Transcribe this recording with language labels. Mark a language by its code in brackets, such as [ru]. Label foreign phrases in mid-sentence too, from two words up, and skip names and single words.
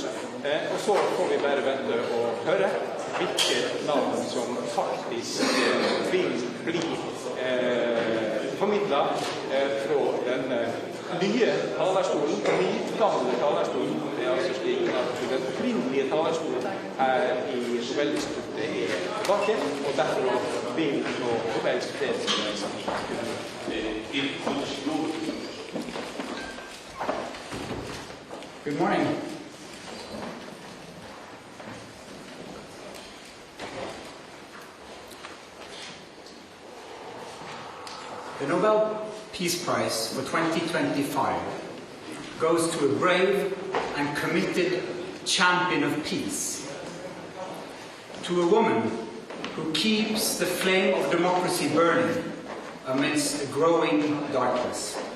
[no] Og så får vi bare vente og høre hvilket navn som faktisk vil bli formidlet fra den nye talerstolen, gamle talerstolen. Det altså slik at den opprinnelige talerstolen her i Nobel-instituttet tilbake, og derfor vil nå Nobels fredspris [en] Good morning. The Nobel Peace Prize for 2025 goes to a brave and committed champion of peace, to a woman who keeps the flame of democracy burning amidst a growing darkness.